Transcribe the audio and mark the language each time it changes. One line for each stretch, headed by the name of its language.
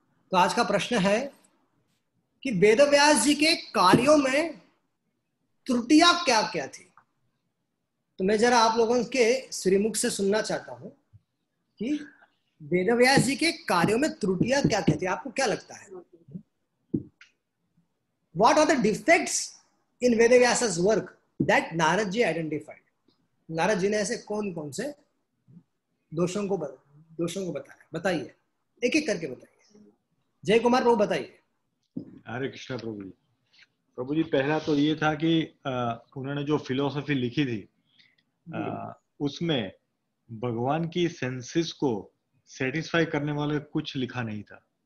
Hindi: तो आज का प्रश्न है कि वेदव्यास जी के कार्यों में त्रुटियां क्या क्या थी। तो मैं जरा आप लोगों के श्रीमुख से सुनना चाहता हूं कि वेदव्यास जी के कार्यों में त्रुटियां क्या क्या थी, आपको क्या लगता है?
English: What are the defects in Vedavyas's work that Narad ji identified?
Hindi: Narad ji ने ऐसे कौन कौन से दोषों को बताया? बताइए, एक एक करके बताइए। जय कुमार प्रभु बताइए। हरे कृष्णा प्रभु जी। प्रभु जी, पहला तो ये था कि उन्होंने जो फिलोसफी लिखी थी उसमें भगवान की सेंसेस को सेटिस्फाई करने वाले कुछ लिखा नहीं था।